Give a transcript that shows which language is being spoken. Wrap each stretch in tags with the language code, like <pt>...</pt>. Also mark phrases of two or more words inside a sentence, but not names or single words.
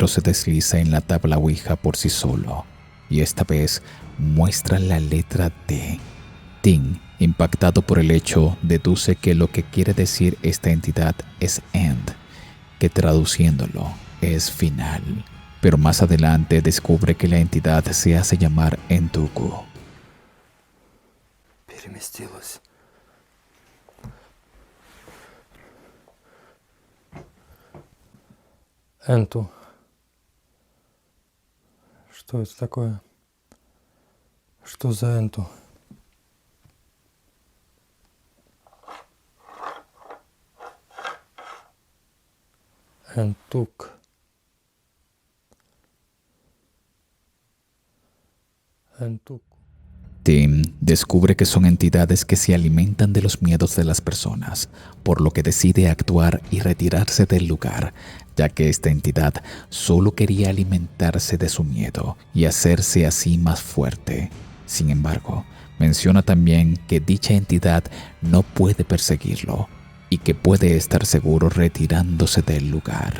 <es>se desliza en la tabla Ouija por sí solo, y esta vez muestra la letra D. Tim, impactado por el hecho, deduce que lo que quiere decir esta entidad es end, que traduciéndolo es final. Pero más adelante descubre que la entidad se hace llamar Entuku.</es> <ru>Переместилось. Энту. Что это такое? Что за энту? Энтук. Энтук.</ru> <es>Tim descubre que son entidades que se alimentan de los miedos de las personas, por lo que decide actuar y retirarse del lugar, ya que esta entidad solo quería alimentarse de su miedo y hacerse así más fuerte. Sin embargo, menciona también que dicha entidad no puede perseguirlo y que puede estar seguro retirándose del lugar.</es>